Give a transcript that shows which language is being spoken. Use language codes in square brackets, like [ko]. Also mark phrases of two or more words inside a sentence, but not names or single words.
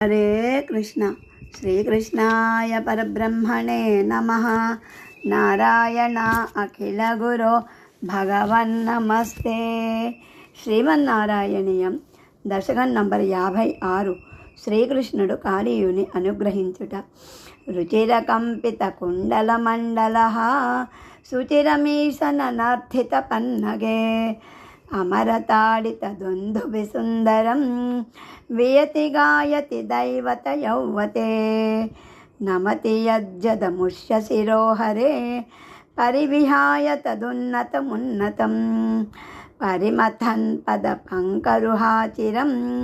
[sa] हरे कृष्ण श्रीकृष्णाय परब्रह्मणे नमः। नारायण अखिल गुरो भगवन्नमस्ते। [te] శ్రీమన్నారాయణీయం దశకం నంబర్ 56. శ్రీకృష్ణుడు కాళీయుని అనుగ్రహించుట. [sa] రుచిరకంపిత కుండల మండల శుచిరమీశనర్థిత పన్నగే అమరతాడిత దుందుభి సుందరం వియతి గాయతి దైవత యౌవతే నమతి యజ్జదముష్య శిరోహరే పరివిహాయ తదున్నతమున్నతం పరిమథన్ పద పంకరుహాచిరం